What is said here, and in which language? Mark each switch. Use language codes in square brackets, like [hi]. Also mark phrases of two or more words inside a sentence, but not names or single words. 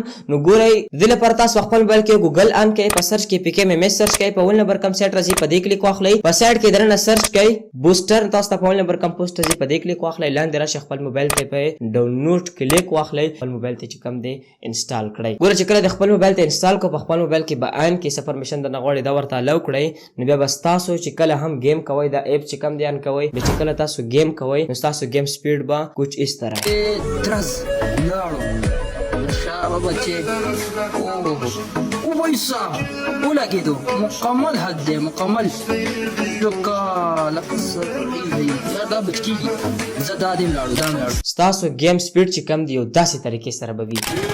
[ps] نو ګورئ د دې لپاره تاسو خپل موبایل کې ګوګل آن کړئ، په سرچ کې PKMMS سرچ کړئ، په 1 نمبر کم سایټ راځي په دې کلیک واخلئ، په سایټ کې دننه سرچ کړئ بوسټر، تاسو ته په 1 نمبر کم پوسټ راځي په دې کلیک واخلئ، لاندې راشئ خپل موبایل ته په ډاونلوډ کلیک واخلئ، خپل موبایل ته چې کم دی انسټال کړئ. ګوره چې کله د خپل موبایل ته انسټال کو په خپل موبایل کې به آن کې څه پرمیشن درنه غواړي دا ورته الاو کړئ. نو بیا به ستاسو چې کله هم گیم کوئ دا ایپ چې کم دی آن کوئ بیا چې کله تاسو گیم کوئ نو ستاسو گیم سپیډ به [ur] کچھ اس طرح [ps] درز لاړو شابه بچې وایسا ولګېدو مکمل حد دی مکمل لکه دی دا بچ کېږي زه دا دې لاړو دا لاړو. ستاسو گیم سپیډ چې کم دی یو داسې طریقې سره به وي.